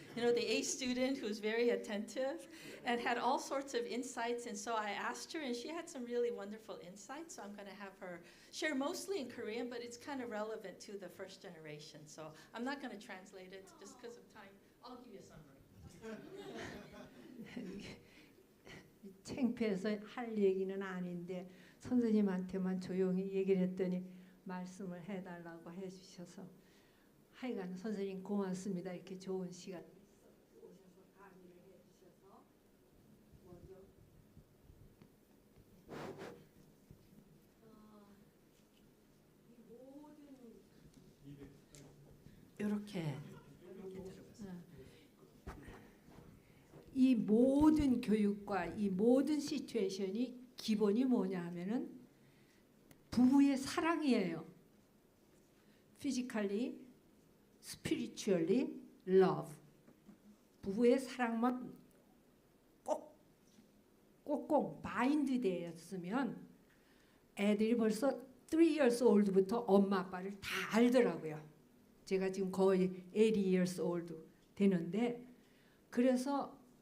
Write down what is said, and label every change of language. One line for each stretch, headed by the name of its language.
English: You know, the A student who's very attentive and had all sorts of insights. And so I asked her, and she had some really wonderful insights. So I'm going to have her share mostly in Korean, but it's kind of relevant to the first generation. So I'm not going to translate it just because of time. I'll give you a summary.
Korean: 창피해서 할 얘기는 아닌데 선생님한테만 조용히 얘기를 했더니 말씀을 해달라고 해주셔서 하여간 선생님 고맙습니다. 이렇게 좋은 시간 오셔서 강의를 해주셔서 먼저 이렇게. 이 모든 교육과 이 모든 시츄에이션이 기본이 뭐냐 하면은 부부의 사랑이에요.
English: Physically, spiritually, love.
Korean: 부부의 사랑만 꼭꼭 바인드 되었으면 애들이 벌써
English: 3 years old
Korean: 부터 엄마 아빠를 다 알더라고요. 제가 지금 거의
English: 80 years old
Korean: 되는데 그래서